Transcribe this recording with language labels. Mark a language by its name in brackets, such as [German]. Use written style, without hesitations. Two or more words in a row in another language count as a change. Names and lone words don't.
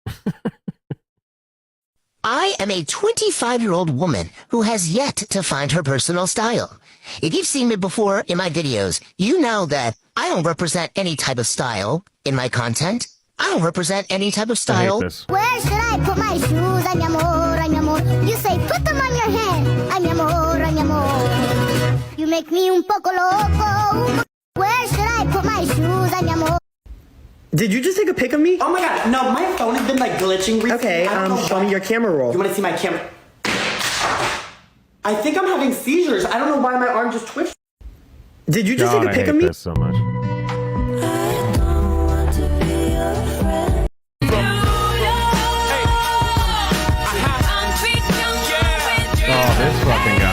[English] I am a 25-year-old woman who has yet to find her personal style. If you've seen me before in my videos, you know that I don't represent any type of style in my content. I don't represent any type of style. I hate this. Where should I put my shoes? [Spanish] Ay, mi amor, ay, mi amor. [English] You say put them on your head. [Spanish] Ay, mi amor, ay, mi amor. [English] You make me [Spanish] un poco loco. [English] Where should I put my shoes? [Spanish] Ay, mi amor. [English] Did you just take a pic of me? Oh my god, no, my phone has been like glitching recently. Okay, show me your camera roll. You wanna see my camera? I think I'm having seizures. I don't know why my arm just twitched. Did you just God, take a pic of me? I hate this so much. Oh, this fucking guy.